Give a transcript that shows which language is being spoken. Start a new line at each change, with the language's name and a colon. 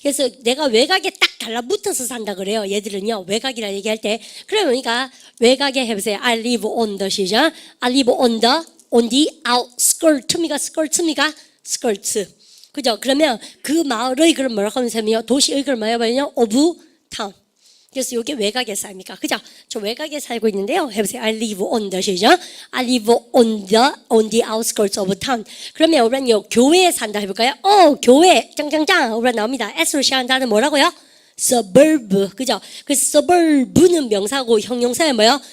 Korean: 그래서 내가 외곽에 딱 달라붙어서 산다 그래요. 얘들은요 외곽이라 얘기할 때. 그러면 그러니까 외곽에 해보세요.
English: I live on the 시작. I live on the outskirt입니까? skirt입니까? skirts. 그죠?
Korean: 그러면 그 마을의 그런 뭐라고 하면 셈이요? 도시의 그런 뭐라고 하면 of town. 그래서 이게 외곽에 삽니까? 그죠? 저 외곽에 살고 있는데요. 해보세요.
English: I live on the 시죠? I live on the outskirts of town.
Korean: 그러면 우리는요 교회에 산다 해볼까요? 교회 짱짱짱 우리 나옵니다. S로 시작한다는 뭐라고요?
English: suburb. 그죠?
Korean: 그 suburb는 명사고 형용사에 뭐요?